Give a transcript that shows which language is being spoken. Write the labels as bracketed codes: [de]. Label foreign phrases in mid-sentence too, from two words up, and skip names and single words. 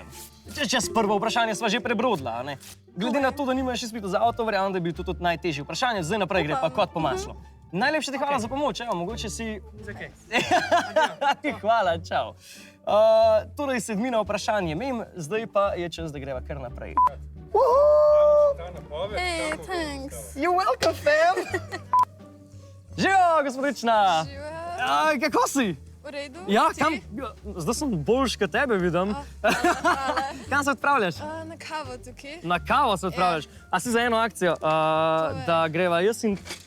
[sl] Čez prvo vprašanje sva že prebrodila, a ne? Glede na to, da nimaš izpita za avto, verjamem, da bi to tudi najtežje vprašanje, zdaj naprej gre pa kot po maslu. Najlepše ti hvala za pomoč, evo, mogoče si... Zakaj? Ti hvala, čau. Torej, sedmina vprašanje mem, zdaj pa je čas, da greva kar naprej. [en] Hey, thanks. You're welcome, fam! [sl] Živijo, gospodična! Živijo. Kako si? V redu? Ja, Ti? kam? Zdaj sem boljš, kot tebe vidim. Hvala. Kam se odpravljaš? Na kavo tukaj. Na kavo se odpravljaš. A si za eno akcijo, da greva jaz in...